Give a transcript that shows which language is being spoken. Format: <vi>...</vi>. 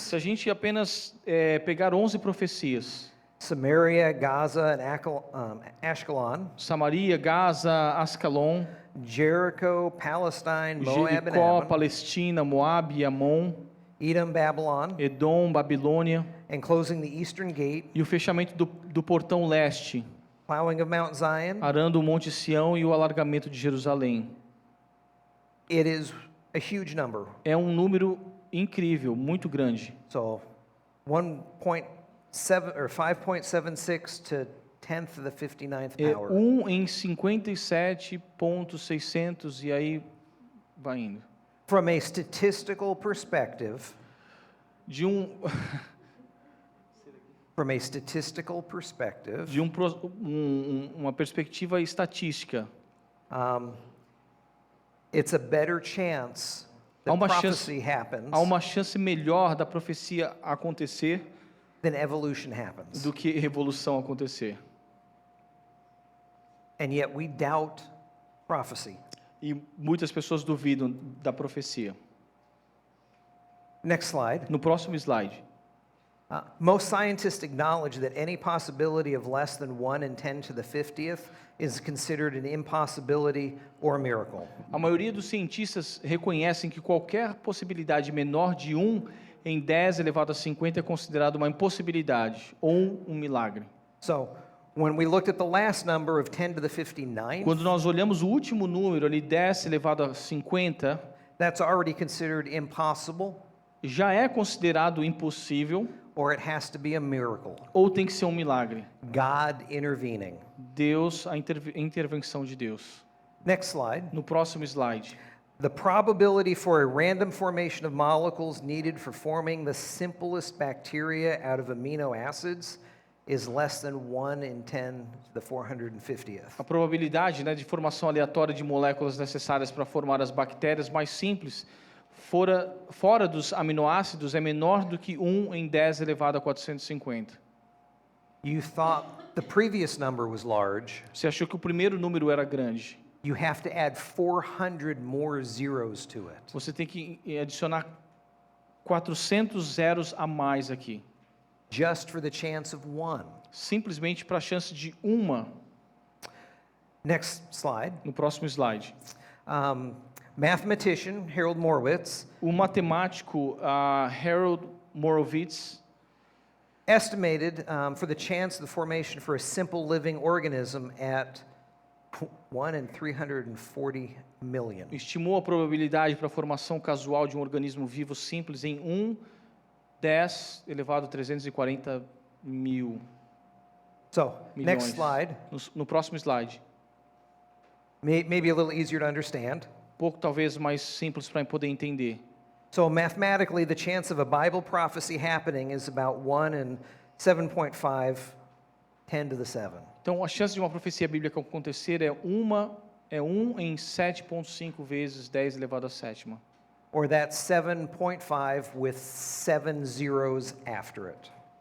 <pt>Se a gente apenas pegar 11 profecias,</pt> <en>Samaria, Gaza, and Ashkelon,</en> <pt>Samaria, Gaza, Ascalon,</pt> <en>Jericho, Palestine, Moab, and</en> <pt>Jericó,</pt> <en>Ammon,</en> <pt>Palestina, Moabe, Amon,</pt> <en>Edom, Babylon,</en> <pt>Edom, Babilônia,</pt> <en>and closing the eastern gate,</en> <pt>e o fechamento do portão leste,</pt> <en>plowing of Mount Zion,</en> <pt>arando o Monte Sião e o alargamento de Jerusalém.</pt> <en>it is a huge number.</en> <pt>É um número incrível, muito grande.</pt> <en>So 1.7 or 5.76 to 10th of the 59th</en> <pt>É</pt> <en>power.</en> <pt>1 em 57.600 e aí vai indo.</pt> <en>From a statistical perspective,</en> <pt>De um</pt> <en>from a statistical perspective,</en> <pt>de uma perspectiva estatística,</pt> <en>it's a better chance</en> <pt>há</pt> <en>that</en> <pt>uma</pt> <en>prophecy happens</en> <pt>há uma chance melhor da profecia acontecer</pt> <en>than evolution happens.</en> <pt>do que evolução acontecer.</pt> <en>And yet we doubt prophecy.</en> <pt>E muitas pessoas duvidam da profecia.</pt> <en>Next slide.</en> <pt>No próximo slide.</pt> <en>Most scientists acknowledge that any possibility of less than 1 in 10 to the 50th is considered an impossibility or a miracle.</en> <pt>A maioria dos cientistas reconhecem que qualquer possibilidade menor de 1 em 10 elevado a 50 é considerado uma impossibilidade ou um milagre.</pt> <en>So, when we looked at the last number of 10 to the 59th,</en> <pt>Quando nós olhamos o último número ali, 10 elevado a 50,</pt> <en>that's already considered impossible,</en> <pt>já é considerado impossível</pt> <en>or it has to be a miracle.</en> <pt>ou tem que ser um milagre.</pt> <en>God intervening.</en> <pt>Deus, a intervenção de Deus.</pt> <en>Next slide.</en> <pt>No próximo slide.</pt> <en>The probability for a random formation of molecules needed for forming the simplest bacteria out of amino acids is less than 1 in 10 to the 450th.</en> <pt>A probabilidade, né, de formação aleatória de moléculas necessárias para formar as bactérias mais simples fora dos aminoácidos é menor do que 1 em 10 elevado a 450.</pt> <en>You thought the previous number was large.</en> <pt>Você achou que o primeiro número era grande.</pt> <en>You have to add 400 more zeros to it.</en> <pt>Você tem que adicionar 400 zeros a mais aqui.</pt> <en>Just for the chance of one.</en> <pt>Simplesmente para a chance de uma.</pt> <en>Next slide.</en> <pt>No próximo slide.</pt> <en>Mathematician Harold Morowitz</en> <pt>O matemático Harold Morowitz</pt> <en>estimated for the chance of the formation for a simple living organism at 1 in 340 million.</en> <pt>estimou a probabilidade para a formação casual de um organismo vivo simples em 10 elevado a 340 mil</pt> <en>So,</en> <pt>milhões.</pt> <en>next slide.</en> <pt>No próximo slide.</pt> <en>Maybe a little easier to understand.</en> <pt>Pouco talvez mais simples para poder entender.</pt> <en>So, mathematically, the chance of a Bible prophecy happening is about 1 in 7.5, 10 to the 7.</en> <pt>Então, a chance de uma profecia bíblica acontecer é 1 em 7,5 vezes 10 elevado a sétima.</pt> <en>Or that's 7.5 with 7 zeros after it.</en>